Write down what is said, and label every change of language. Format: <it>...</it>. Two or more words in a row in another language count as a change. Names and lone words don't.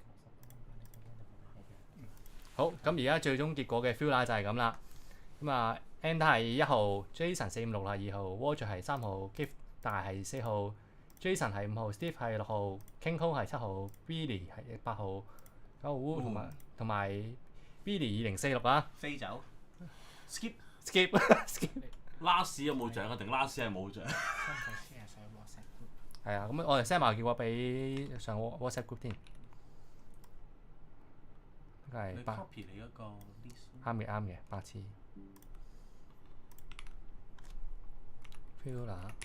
<yue>好，咁而家最終結果嘅 Fila 就係咁啦。咁啊 Ant 係1號，Jason 456係2號，Roger 係3號，Gift 大係4號，Jason 係5號，Steve 係6號，King Cole 係7號，Billy 係8號，9號 Wu 同埋 Billy 2046啊飛走 ，skip。</yue> <en>，skip skip。</en> <yue>last 有冇獎啊？定 last 係冇獎？新仔先係上 WhatsApp group。係啊，咁我哋 send 埋結果俾上 WhatsApp group 添。應該你係8 copy 你嗰個 list。啱嘅8次。Fila。</yue>